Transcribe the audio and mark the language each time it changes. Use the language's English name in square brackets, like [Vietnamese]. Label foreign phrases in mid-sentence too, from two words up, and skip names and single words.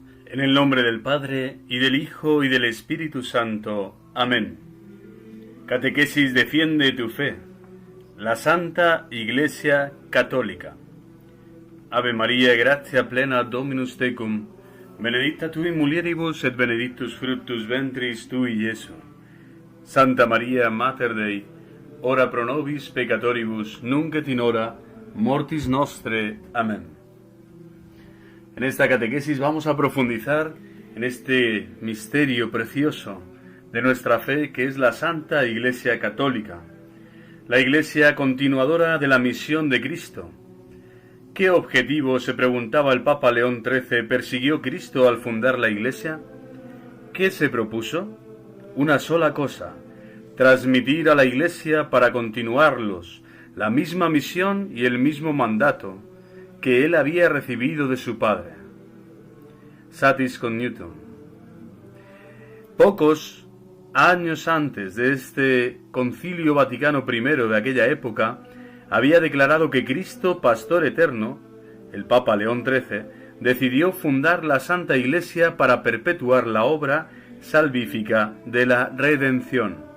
[Spanish] En el nombre del Padre, y del Hijo, y del Espíritu Santo. Amén. Catequesis defiende tu fe. La Santa Iglesia Católica. [Latin] Ave María, gratia plena Dominus tecum, benedicta tu in mulieribus et benedictus fructus ventris tui, Iesu. Santa María, Mater Dei, ora pro nobis peccatoribus, nunc et in hora mortis nostre. [Spanish] Amén. En esta catequesis vamos a profundizar en este misterio precioso de nuestra fe, que es la Santa Iglesia Católica, la Iglesia continuadora de la misión de Cristo. ¿Qué objetivo, se preguntaba el Papa León XIII, persiguió Cristo al fundar la Iglesia? ¿Qué se propuso? Una sola cosa: transmitir a la Iglesia para continuarlos la misma misión y el mismo mandato que él había recibido de su padre. Satis cognitum. Pocos años antes de este Concilio Vaticano I de aquella época, había declarado que Cristo, Pastor Eterno, el Papa León XIII, decidió fundar la Santa Iglesia para perpetuar la obra salvífica de la redención.